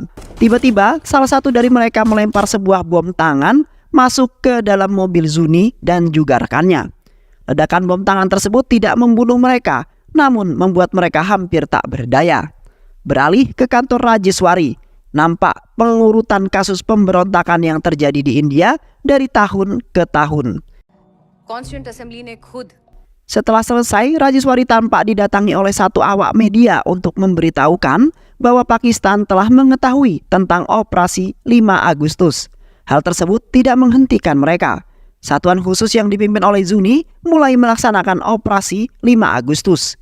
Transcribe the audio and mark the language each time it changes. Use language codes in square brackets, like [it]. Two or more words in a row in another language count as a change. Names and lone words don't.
[id] Tiba-tiba, salah satu dari mereka melempar sebuah bom tangan masuk ke dalam mobil Zuni dan juga rekannya. Ledakan bom tangan tersebut tidak membunuh mereka, namun membuat mereka hampir tak berdaya. Beralih ke kantor Rajeswari, nampak pengurutan kasus pemberontakan yang terjadi di India dari tahun ke tahun. [en] Constituent Assembly [hi] ने खुद [id] Setelah selesai, Rajeswari tampak didatangi oleh satu awak media untuk memberitahukan bahwa Pakistan telah mengetahui tentang operasi 5 Agustus. Hal tersebut tidak menghentikan mereka. Satuan khusus yang dipimpin oleh Zuni mulai melaksanakan operasi 5 Agustus.